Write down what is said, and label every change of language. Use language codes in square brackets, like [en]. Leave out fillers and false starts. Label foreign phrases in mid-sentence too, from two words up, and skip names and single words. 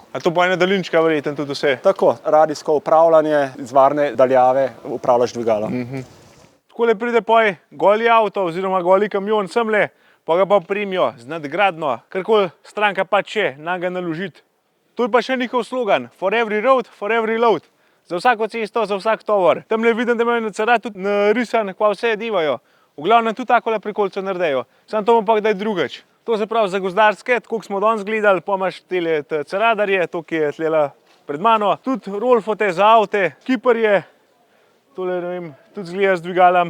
[sl] A to pa je na daljinčka verjetno tudi vse? Tako, radijsko upravljanje, iz varne daljave upravljaš dvigalo. Takole pride poj goli avto oziroma goli kamion semle, pa ga pa primijo z nadgradno, karkoli stranka pa če, nam ga naložiti. Tu je pa še njihov slogan, [en] for every road, for every load. [sl] Za vsako cesto, za vsak tovor. Tamle vidim, da imajo na cara tudi narisan, kva vse devajo. V glavnem tudi takole prikolico naredijo. Sam to bom pa kdaj drugač. To se pravi za gozdarske, tako smo danes gledali, pa imaš tele ceradarje, to ki je tlela pred mano. Tudi rolfote za avte, kiparje, tole ne vem, tudi zgleda z dvigalom.